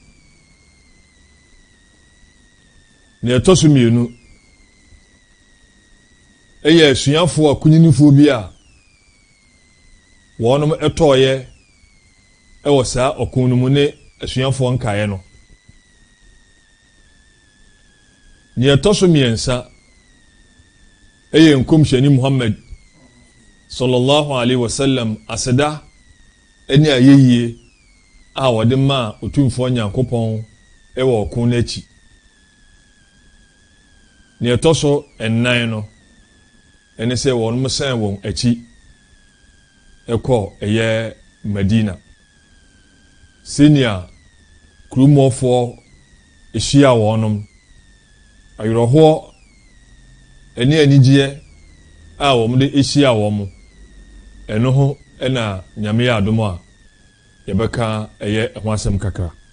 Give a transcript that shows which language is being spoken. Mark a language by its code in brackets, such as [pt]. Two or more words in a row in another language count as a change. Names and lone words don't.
[ak] ne ɛtɔ so mmienu ɛyɛ asuafoɔ akunyinifoɔ bi a wɔnom ɛtɔɔyɛ ɛwɔ saa ɔko no mu ne asuafoɔ nkaeɛ no. ne ɛtɔ so mmiɛnsa ɛyɛ nkɔmhyɛni Muhammad [ar] صلى الله عليه وسلم [ak] aseda ɛne ayɛyie a wɔde ma otumfoɔ Nyankopɔn ɛwɔ ɔko no akyi. ne ɛtɔ so ɛnan no ɛne sɛ wɔnom sɛn wɔn akyi ɛkɔ ɛyɛ Madina senior kurumɔfoɔ ɛhyia wɔnom ayerɛhoɔ ɛne anigyeɛ a wɔn de ɛhyia wɔn ɛno ho ɛna Nyame yɛ adom a yɛbɛka ɛyɛ ɛho asɛm kakra.